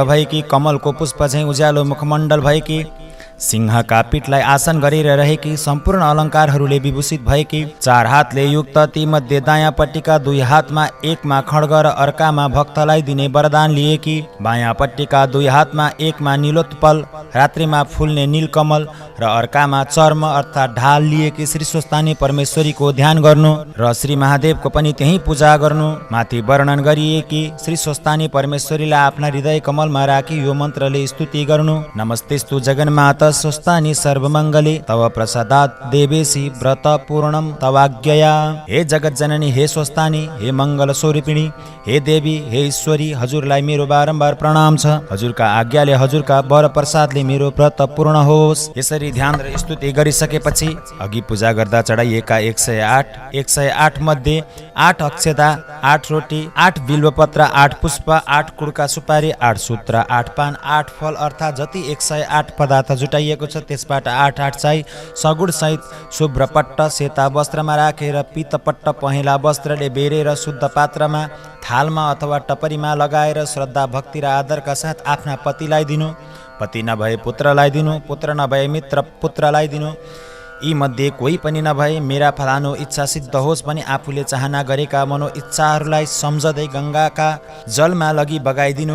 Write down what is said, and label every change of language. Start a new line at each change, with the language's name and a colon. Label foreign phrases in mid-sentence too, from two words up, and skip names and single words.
Nepali: भएकी, कमलको पुष्प झैँ उज्यालो मुखमण्डल भएकी, सिंहका पीठलाई आसन गरेर रहेकी, सम्पूर्ण अलङ्कारहरूले विभूषित भएकी, चार हातले युक्त, तीमध्ये दायाँपट्टिका दुई हातमा एकमा खड्ग र अर्कामा भक्तलाई दिने वरदान लिएकी, बायाँपट्टिका दुई हातमा एकमा नीलोत्पल रात्रिमा फुल्ने नीलकमल र अर्कामा चर्म अर्थात् ढाल लिएकी श्री स्वस्तानी परमेश्वरीको ध्यान गर्नु र श्री महादेवको पनि त्यही पूजा गर्नु। माथि वर्णन गरिएकी श्री स्वस्तानी परमेश्वरीलाई आफ्ना हृदय कमलमा राखी यो मन्त्रले स्तुति गर्नु।
Sanskrit: नमस्तेस्तु जगन्माता स्वस्तानी सर्वमङ्गले तव प्रसादात् देवेशी व्रत पूर्णम तवाज्ञया।
Nepali: हे जगत जननी, हे स्वस्तानी, हे मङ्गल स्वरूपिणी, हे देवी, हे ईश्वरी, हजुरलाई मेरो बारम्बार प्रणाम छ। हजुरका आज्ञाले, हजुरका वर प्रसादले मेरो व्रत पूर्ण होस्। यसरी ध्यान र स्तुति गरिसकेपछि अघि पूजा गर्दा चढाइएका 108 मध्ये 8 अक्षता, 8 रोटी, 8 बिल्वपत्र, 8 पुष्प, 8 कुडका सुपारी, 8 सूत्र, 8 पान, 8 फल अर्थात् जति 108 पदार्थ जुटाइएको छ त्यसबाट 8 चाहिँ सगुण सहित शुभ्र पट्ट सेता वस्त्रमा राखेर पितपट्ट पहेँला वस्त्रले बेरेर शुद्ध पात्रमा, थालमा अथवा टपरीमा लगाएर श्रद्धा भक्ति र आदरका साथ आफ्ना पतिलाई दिनु। पति नभए पुत्रलाई दिनु, पुत्र नभए मित्र पुत्रलाई दिनु। यी मध्ये कोही पनि नभए मेरा फलानु इच्छा सिद्ध होस् भनी आफूले चाहना गरेका मनो इच्छाहरूलाई सम्झदै गङ्गाका जलमा लगी बगाइदिनु।